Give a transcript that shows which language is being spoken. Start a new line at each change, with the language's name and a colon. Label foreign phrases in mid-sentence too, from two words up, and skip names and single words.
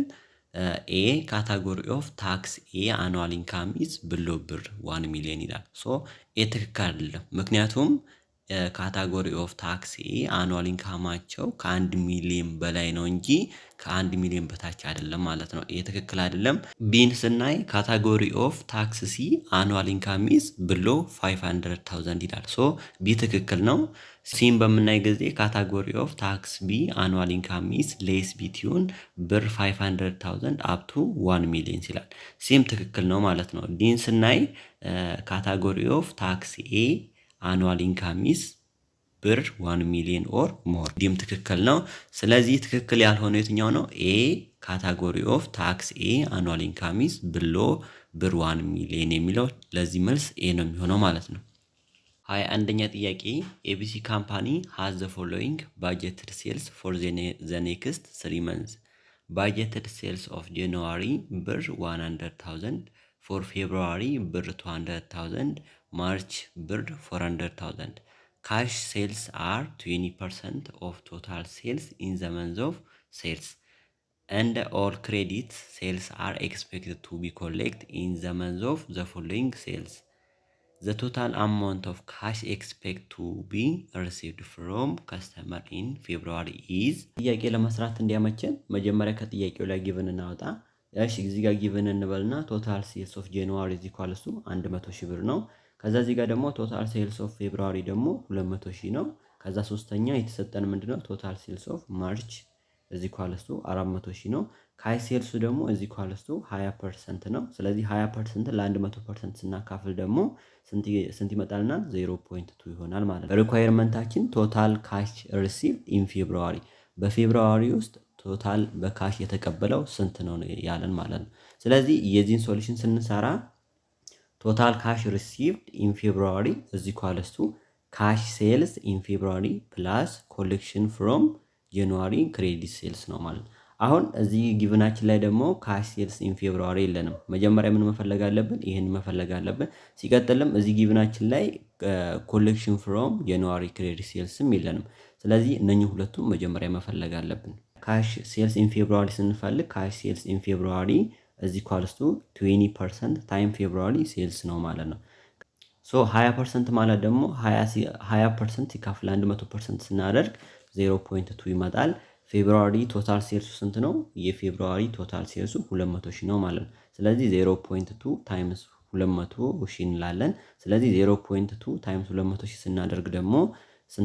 English: A category of tax A annual income is
Amharic: ብሎ 1 ሚሊዮን ይላል። ሶ ኤ ትክክል አይደለም። ምክንያቱም
English: category of tax A annual income
Amharic: ከ1 ሚሊዮን በላይ ነው እንጂ ከ1 ሚሊዮን በታች አይደለም ማለት ነው። ይሄ ትክክል አይደለም። ቢን ስናይ
English: category of tax C annual income is
Amharic: ብሎ 500,000 ይላል። ሶ ቢ ትክክል ነው። ሲን በምናይ ጊዜ
English: category of tax B annual income is less between
Amharic: 500,000
English: up to
Amharic: 1 ሚሊዮን ይላል። ሲም ትክክል ነው ማለት ነው። ዲን ስናይ
English: category of tax A annual income is 1 million or more.
Amharic: ዲም ትክክል ነው። ስለዚህ ትክክል ያልሆነው የትኛው ነው?
English: A category of tax A annual income is below 1 million
Amharic: የሚለው ለዚህ መልስ A ነው የሚሆነው ማለት ነው። 21ኛ ጥያቄ
English: ABC company has the following budgeted sales for the next 3 months. Budgeted sales of January 100,000, for February 200,000, March 400,000. Cash sales are 20% of total sales in the month of sales, and all credit sales are expected to be collected in the month of the following sales. The total amount of cash expected to be received from customer in February is
Amharic: ጥያቄ ለመስራት እንዲያመቸን መጀመሪያ ከጥያቄው ላይ ጊቨን እናወጣ። ያሽ እዚህ ጋር ጊቨን እንበልና
English: total sales of January is equal to 100,000
Amharic: ብር ነው። ከዛ እዚህ ጋር ደግሞ
English: total sales of February
Amharic: ደግሞ 200,000 ነው። ከዛ ሶስተኛ የተሰጠን ምንድነው?
English: total sales of March is equal to
Amharic: 400,000 ነው።
English: cash sales
Amharic: ደግሞ
English: is equal to
Amharic: 20% ነው። ስለዚህ 20% ለ100% ስናካፍል ደግሞ ስንት ይመጣልና 0.2 ይሆናል ማለት ነው። ሪኳየርመንታችን
English: total cash received in February
Amharic: በፌብሩዋሪ ውስጥ ቶታል በካሽ የተቀበለው ስንት ነው ያለን ማለት ነው። ስለዚህ የዚህን ሶሉሽን ስንሰራ
English: total cash received in February is equal to cash sales in February plus collection from January credit sales
Amharic: ነው ማለት ነው። አሁን እዚህ ጊቭናችን ላይ ደግሞ
English: cash sales in February
Amharic: የለንም። መጀመሪያ ምን መፈለግ አለብን? ይሄን መፈለግ አለብን። ሲቀጥልም እዚህ ጊቭናችን ላይ
English: collection from January credit sales
Amharic: የለንም። ስለዚህ እነኚህ ሁለቱም መጀመሪያ መፈለግ አለብን።
English: cash sales in February
Amharic: ስንፈልግ
English: cash sales in February is equal to 20% time February sales
Amharic: ነው ማለት ነው። ሶ 20% ማለት ደግሞ 20% ይካፈል 100% ስናደርግ 0.2 ይመጣል።
English: February total sales
Amharic: ስንት ነው? የፌብሩዋሪ
English: total sales
Amharic: 200,000 ነው ማለት ነው። ስለዚህ
English: 0.2 times 200,000
Amharic: እንላለን። ስለዚህ
English: 0.2 times 200,000
Amharic: ስናደርግ ደግሞ ስንት ይመጣልናል?